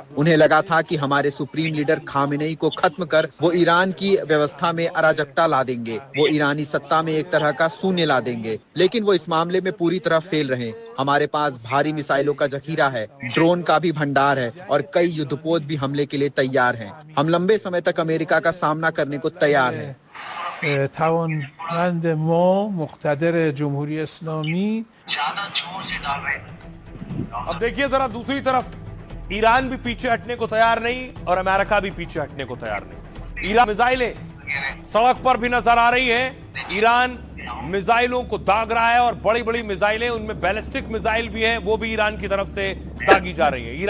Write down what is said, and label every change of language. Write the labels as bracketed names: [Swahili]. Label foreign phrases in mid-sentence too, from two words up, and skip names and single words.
[Hindi] उन्हें लगा था कि हमारे [English] supreme leader [Hindi] खामेनेई को खत्म कर वो ईरान की व्यवस्था में अराजकता ला देंगे, वो ईरानी सत्ता में एक तरह का शून्य ला देंगे, लेकिन वो इस मामले में पूरी तरह फेल रहे। हमारे पास भारी मिसाइलों का जखीरा है, ड्रोन का भी भंडार है और कई युद्धपोत भी हमले के लिए तैयार हैं। हम लंबे समय तक अमेरिका का सामना करने को तैयार हैं। [Persian] توانمند ما مقتدر جمهوری اسلامی [Hindi] अब देखिए जरा दूसरी तरफ ईरान भी पीछे हटने को तैयार नहीं और अमेरिका भी पीछे हटने को तैयार नहीं। ईरान मिसाइलें सड़क पर भी नजर आ रही हैं। ईरान मिसाइलों को दाग रहा है और बड़ी बड़ी मिसाइलें, उनमें [English] ballistic missile [Hindi] भी हैं, वो भी ईरान की तरफ से दागी जा रही है।